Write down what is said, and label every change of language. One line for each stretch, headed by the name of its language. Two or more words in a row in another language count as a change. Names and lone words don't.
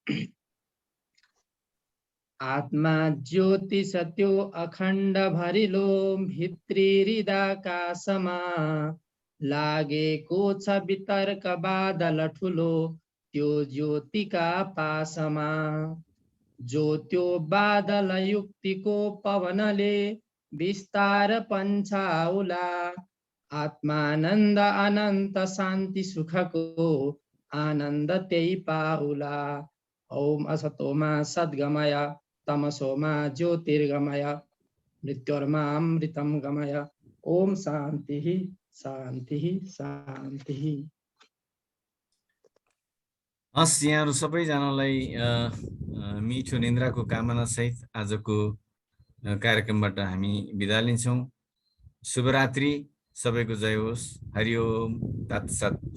Nepali: आत्मा ज्योति सत्यो अखण्ड भरिलो भित्री हृदयाकाशमा लागेको छ वितर्क बादल ठुलो त्यो ज्योतिका पासमा। ज्योत्यो बादल युक्तिको पवनले विस्तार पञ्चाउला आत्मानन्द अनन्त शान्ति सुखको आनन्द त्यही पाउला।
Sanskrit: ओम असतोमा सद्गमय तमसोमा ज्योतिर्गमय मृत्योर्मामृतं गमय। ओम शान्ति शान्ति शान्ति।
Nepali: हस्, यहाँहरू सबैजनालाई मिठो निन्द्राको कामना सहित आजको कार्यक्रमबाट हामी बिदा लिन्छौँ। शुभरात्रि, सबैको जय होस्।
Sanskrit: हरि ओम तत्सत।